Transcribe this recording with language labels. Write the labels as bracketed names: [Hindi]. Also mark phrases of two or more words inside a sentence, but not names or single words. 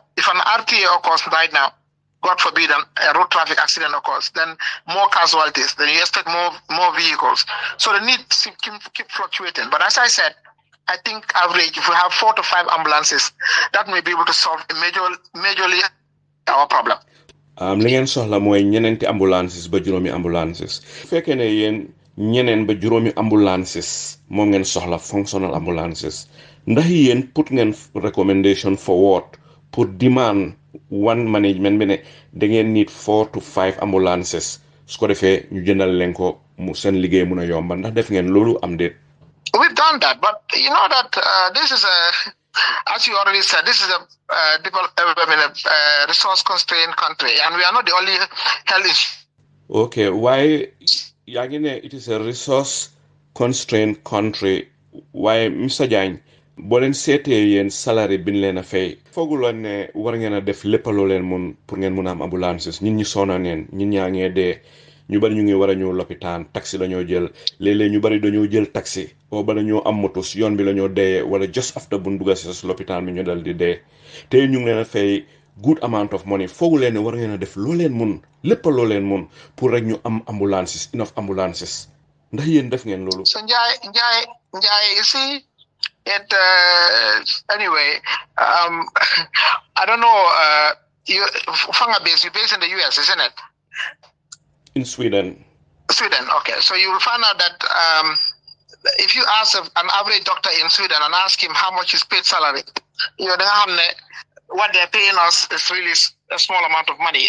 [English] If an RTA occurs right now, God forbid, a road traffic accident occurs, then more casualties, then you expect more vehicles. So the need keep fluctuating. But as I said, I think average, if we have 4 to 5 ambulances, that may be able to solve majorly our problem. [Wolof] Li ngeen soxla mooy ñeneenti ambulances ba juróomi ambulances. Fekkee ne yéen ñeneen ba juróomi ambulances moom ngeen soxla [English] functional ambulances. [Wolof] ndax yéen put ngeen recommendation forward pour [English] demand one management [Wolof] bi ne da ngeen [English] need 4 to 5 ambulances [Wolof] su ko defee ñu jëndal leen ko mu seen liggéey mun a yomba ndax def ngeen loolu am déet. [English] We've done that, but you know that this is as you already said, this is a resource constrained country, and we are not the only health issue. Okay, why it is a resource constrained country? Why, Mr. [Wolof] Jagne, boo leen seetee yéen salary bi ñu leen a fay fooguloon ne war ngeen a def lépp loo leen mun pour ngeen mun a am ambulances ñun ñi soona neen ñun ñaa ngee dee ñu bari ñu ngi war a ñëw lopitaan taxi lañoo jël léeg-léeg ñu bari dañoo jël taxi o bala ñoo am moto si yoon bi la ñoo dee wala [English] just after [Wolof] bu ñu dugga si lopitaan bi ñu dal di dee te ñu ngi leen a fay [English] good amount of money [Wolof] foogu leen ne war ngeen a def loo leen mun lépp loo leen mun pour rek ñu am ambulances [English] enough ambulances [Wolof] ndax yéen def ngeen loolu. [English] So Njie, you see it anyway. I don't know. You based in the US, isn't it? In Sweden. Sweden, okay. So you will find out that if you ask an average doctor in Sweden and ask him how much is paid salary, what they're paying us is really a small amount of money.